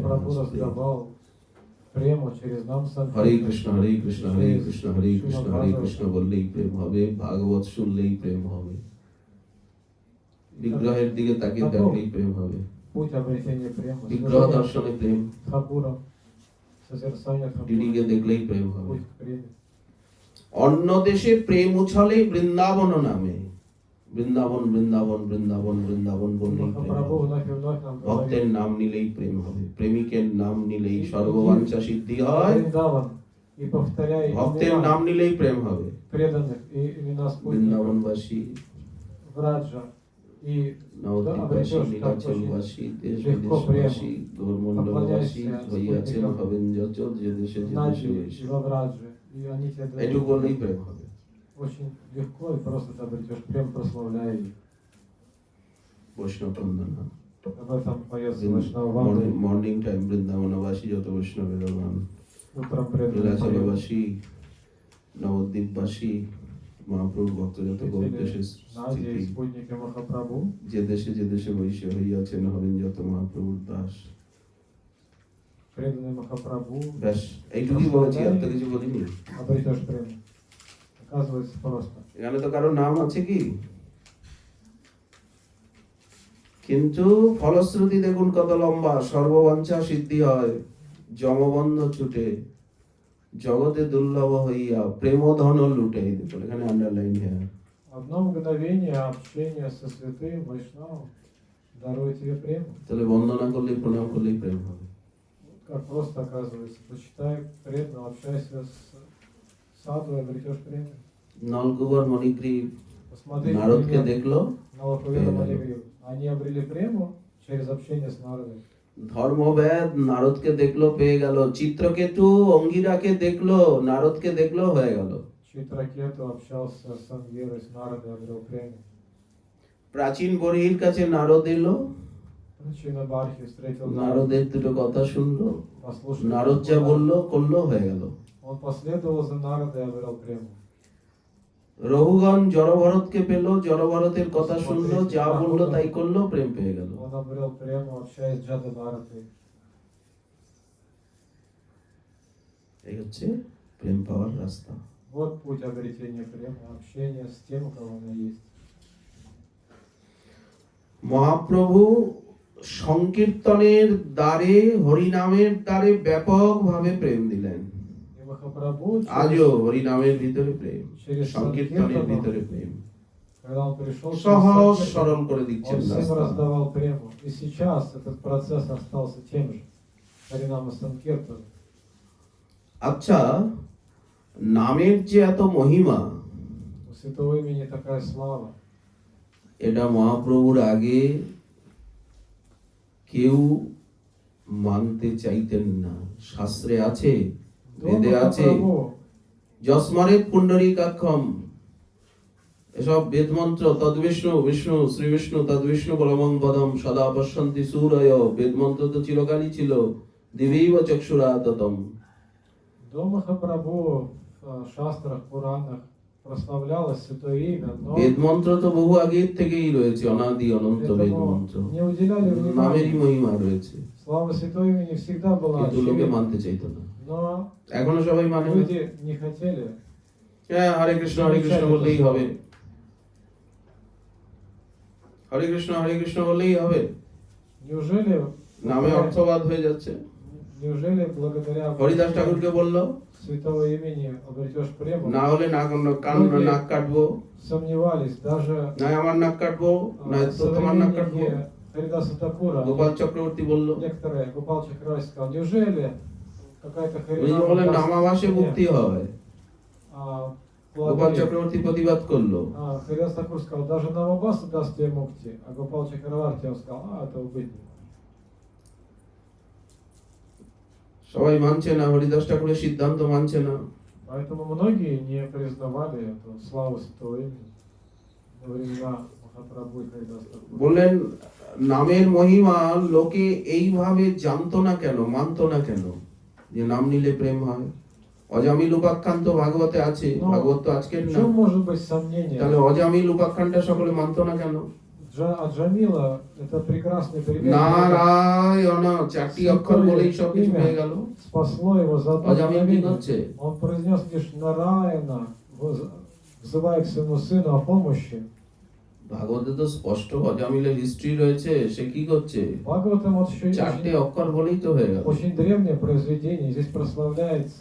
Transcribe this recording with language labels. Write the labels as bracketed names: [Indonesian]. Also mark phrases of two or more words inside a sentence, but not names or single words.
[Russian] Махапрабху раздавал прему через нам [Bangla] হরে কৃষ্ণ হরে কৃষ্ণ হরে কৃষ্ণ হরে কৃষ্ণ হরে কৃষ্ণ বললেই প্রেম হবে, ভাগবত শুনলেই প্রেম হবে, বিগ্রহের দিকে তাকিয়ে দেখলেই প্রেম হবে, [Russian] Путь обретения прему. [Bangla] বিগ্রহ দর্শনে প্রেম, [Russian] Хапуром, созерцание [Bangla] ডিডিকে [Russian] Хапура. [Bangla] দেখলেই প্রেম হবে। [Russian] Путь к преме. [Bangla] অন্য দেশে প্রেম উছলে বৃন্দাবন নামে, বৃন্দাবন বৃন্দাবন বৃন্দাবন বৃন্দাবন বললেই প্রেম [Russian] Махапрабху [Bangla] হবে। [Russian] вновь и вновь нам [Bangla] ভক্তের [Russian] говорит. [Bangla] নাম নিলেই প্রেম হবে, প্রেমিকের নাম নিলেই সর্ববাঞ্ছা সিদ্ধি হয়। [Russian] Вриндаван, и повторяй [Bangla] ভক্তের [Russian] имена [Bangla] নাম নিলেই প্রেম হবে। [Russian] преданных и имена спутников [Bangla] বৃন্দাবনবাসী, [Russian] Враджа, и [Bangla] নবদ্বীপবাসী, [Russian] обретешь так [Bangla] নীলাচলবাসী, দেশ [Russian] легко [Bangla] বিদেশবাসী, [Russian] прему. [Bangla] গৌরমণ্ডলবাসী [Russian] Поклоняйся [Bangla] হইয়াছেন [Russian] спутникам [Bangla] হবেন যত, যে দেশে যে দেশে [Russian] Наджи [Bangla] হয়েছে। [Russian] и Вавраджи, и они тебе [Bangla] এইটুকু [Russian] дают [Bangla] বললেই প্রেম হবে। [Russian] очень легко, и просто ты обретешь прям прославляя их. [Bangla] বৈষ্ণব বন্দনা। [Russian] Об этом поется Вайшнава Ванда. [English] morning time [Bangla] বৃন্দাবনবাসী যত বৈষ্ণবের গান, [Russian] Утром преданные поют. [Bangla] নীলাচলবাসী, নবদ্বীপবাসী, মহাপ্রভুর ভক্ত যত গৌর দেশে [Russian] Нади и [Bangla] স্থিতি, [Russian] спутники Махапрабху, [Bangla] যে দেশে বৈশ্য হইয়াছেন হবেন যত মহাপ্রভুর দাস। [Russian] преданные Махапрабху, [Bangla] ব্যাস এইটুকুই বলেছি, আর তো কিছু বলিনি। [Russian] обретешь прям. Оказывается, просто. [Bangla] এখানে তো কারো নাম আছে কি? কিন্তু ফলশ্রুতি দেখুন কত লম্বা। সর্ববাঞ্ছা সিদ্ধি হয়, যমবন্ধ ছুটে, জগতে দুর্লভ হইয়া প্রেম ধন লুটে। দেখুন এখানে আন্ডারলাইন হ্যাঁ। [Russian] Одно мгновение общения со святым Вайшнавом дарует тебе прему. [Bangla] তাহলে বন্দনা করলেই, প্রণাম করলেই প্রেম হবে। [Russian] Как просто оказывается. Почитай преданного, общайся с саду и обретешь прему. [Bangla] নলকুবর মণিগ্রীব [Russian] Посмотри, [Bangla] নারদকে [Russian] например, [Bangla] দেখলো, [Russian] на Лоховеда Манигрию. Они обрели прему через общение с народом. [Bangla] ধর্মবেদ নারদকে দেখলো, পেয়ে গেল। চিত্রকেতু অঙ্গিরাকে দেখলো, নারদকে দেখলো, হয়ে গেল। [Russian] Читракету общался с Ангирой, с Народой, обрел прему. [Bangla] প্রাচীন বরির কাছে নারদ এলো, [Russian] Причина Бархи встретил [Bangla] নারদের দুটো কথা শুনলো, [Russian] послушал. [Bangla] নারদ যা বললো করলো, হয়ে গেল। [Russian] Он последовал за Народой и обрел прему. [Bangla] রঘুগণ জড়ভরতকে পেল, জড়ভরতের কথা শুনলো, যা বললো তাই করলো, প্রেম পেয়ে গেল। [Russian] Он обрел прему, общаясь с Джада Бхаратой. [Bangla] এই হচ্ছে প্রেম পাওয়ার রাস্তা। [Russian] Вот путь обретения прему, общение с тем, у кого оно есть. [Bangla] মহাপ্রভু সংকীর্তনের দ্বারে, হরিনামের দ্বারে ব্যাপকভাবে প্রেম দিলেন। [Russian] И Махапрабху, [Bangla] আজও হরিনামের ভিতরে প্রেম, [Russian] через [Bangla] সংকীর্তনের [Russian] Санкиртану, [Bangla] ভিতরে প্রেম, [Russian] когда он пришел, [Bangla] সহজ [Russian] через [Bangla] সরল [Russian] Санкиртану, [Bangla] করে দিচ্ছেন [Russian] он всем [Bangla] রাস্তা। [Russian] раздавал прему. И сейчас этот процесс остался тем же. Харинама Санкиртана. [Bangla] আচ্ছা, নামের যে এত মহিমা, [Russian] У святого имени такая слава. [Bangla] এটা মহাপ্রভুর আগে কেউ মানতে চাইতেন না। শাস্ত্রে আছে, [Russian] До [Bangla] বেদে আছে, [Russian] Махапрабху [Sanskrit] যস্মরেত পুণ্ডরীকাক্ষম, [Bangla] এসব বেদ মন্ত্র, [Sanskrit] তদ্বিষ্ণু বিষ্ণু শ্রী বিষ্ণু তদ্বিষ্ণু বলমং পদম সদা পশ্যন্তি সূরয়, [Bangla] বেদ মন্ত্র তো চিরকালই ছিল। [Sanskrit] দিবৈব চক্ষুরাততম। [Russian] До Махапрабху в шастрах, Пуранах прославлялось святое имя, но [Bangla] বেদ মন্ত্র তো বহু আগের থেকেই রয়েছে, অনাদি অনন্ত বেদ [Russian] этому [Bangla] মন্ত্র, [Russian] не уделяли [Bangla] নামেরই [Russian] внимания. [Bangla] মহিমা রয়েছে, [Russian] Слава святого имени всегда была [Bangla] কিন্তু লোকে [Russian] очевидна, [Bangla] মানতে চাইতো না। [Russian] но [Bangla] এখনো সবাই মানে না। [Russian] люди не хотели. [Bangla] হ্যাঁ, হরে কৃষ্ণ বললেই হবে, হরে কৃষ্ণ বললেই হবে, [Russian] Неужели, [Bangla] নামে অর্থবাদ হয়ে যাচ্ছে। [Russian] неужели благодаря [Bangla] হরিদাস ঠাকুরকে বললো, [Russian] святого имени обретешь прему? [Bangla] না হলে নাক কাটবো, [Russian] Сомневались, даже [Bangla] না আমার নাক কাটবো, না তো তোমার নাক কাটবো। [Russian] современники Харидаса Такура, [Bangla] গোপাল চক্রবর্তী বললো, [Russian] некоторые, Гопал Чакраварти сказал, неужели какая-то [Bangla] উনি বললেন [Russian] Харинама [Bangla] নামাবাসে মুক্তি হয়। গোপাল [Russian] благодарит. [Bangla] চক্রবর্তী প্রতিবাদ করলো, [Russian] Харидас Такур сказал, даже Намабаса даст тебе мукти, а Гопал Чакраварти он сказал, этого быть не может. [Bangla] সবাই মানছে না, হরিদাস ঠাকুরের সিদ্ধান্ত মানছে না। [Russian] Поэтому многие не признавали эту славу святого имени во времена Махапрабху и Харидас Такура. [Bangla] বললেন নামের মহিমা লোকে এইভাবে জানতো না কেন, মানতো না কেন, যে নাম নিলে প্রেম হয়। অজামিল উপাখ্যান তো ভাগবতে আছে, ভাগবত তো আজকের [Russian] В [Bangla] না, [Russian] чем может быть сомнение? [Bangla] তাহলে অজামিল উপাখ্যানটা সকলে মানতো না কেন? [Russian] Джамила это прекрасный пример. [Bangla] নারায়ণ, চারটি অক্ষর বলেই সব কিছু হয়ে গেল। [Russian] Спасло его за одно [Bangla] অজামিল কি [Russian] мгновение. [Bangla] করছে? [Russian] Он произнес лишь Нараяна, взывая к своему сыну о помощи. [Bangla] ভাগবতে তো স্পষ্ট অজামিলের হিস্ট্রি রয়েছে, সে কি করছে? [Russian] Бхагаватам вот еще [Bangla] চারটে অক্ষর বলেই তো হয়ে গেল। [Russian] очень древнее произведение. Здесь прославляется